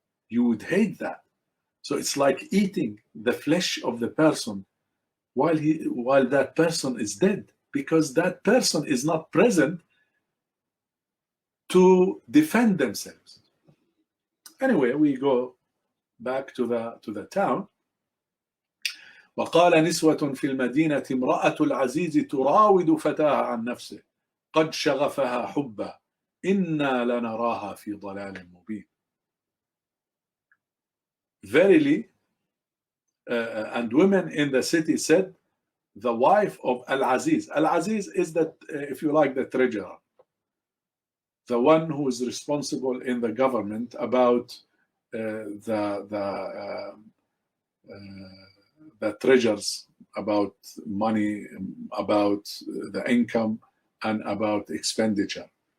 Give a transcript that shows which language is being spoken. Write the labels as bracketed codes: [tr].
[en] You would hate that. So it's like eating the flesh of the person while that person is dead, because that person is not present to defend themselves. Anyway, we go back to the town. [ar] وقال نسوة في المدينة امرأة العزيز تراود فتاها عن نفسه قد شغفها حبا إنا لنراها في ضلال مبين. [en] Verily, and women in the city said, the wife of Al-Aziz. Al-Aziz is that, if you like, the treasurer, the one who is responsible in the government about the treasures, about money, about the income, and about expenditure.